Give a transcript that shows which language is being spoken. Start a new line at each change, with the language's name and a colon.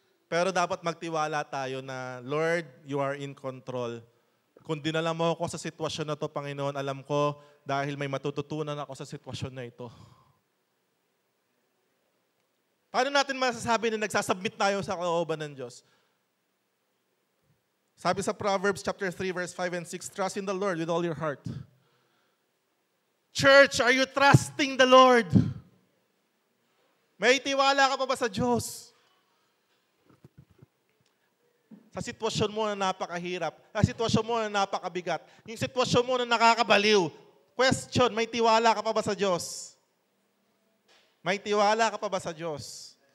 Filipino: Pero dapat magtiwala tayo na, Lord,
English: you are in control.
Filipino: Kung dinala mo ako sa sitwasyon na to, Panginoon, alam ko dahil may matututunan ako sa sitwasyon na ito. Paano natin masasabi na nagsasubmit tayo sa kalooban ng Diyos? Sabi sa
English: Proverbs chapter 3, verse 5 and 6, trust in the Lord with all your heart. Church, are you trusting the Lord?
Filipino: May tiwala ka pa ba sa Diyos? Sa sitwasyon mo na napakahirap, sa sitwasyon mo na napakabigat, yung sitwasyon mo na nakakabaliw, question, may tiwala ka pa ba sa Diyos? May tiwala ka pa ba sa Diyos?